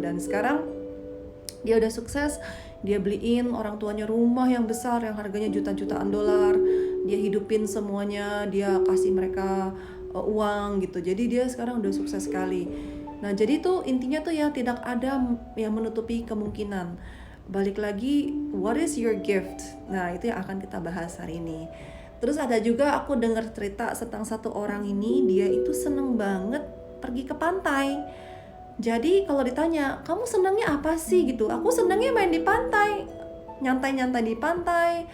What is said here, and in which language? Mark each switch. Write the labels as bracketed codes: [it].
[id] Dan sekarang dia udah sukses, dia beliin orang tuanya rumah yang besar yang harganya jutaan dolar, dia hidupin semuanya, dia kasih mereka uang gitu. Jadi dia sekarang udah sukses sekali. Nah, jadi tuh intinya tuh ya, tidak ada yang menutupi kemungkinan. Balik lagi, [en] what is your gift? [id] Nah, itu yang akan kita bahas hari ini. Terus ada juga aku dengar cerita tentang satu orang ini, dia itu seneng banget pergi ke pantai. Jadi kalau ditanya, kamu senangnya apa sih gitu? Aku senangnya main di pantai, nyantai-nyantai di pantai,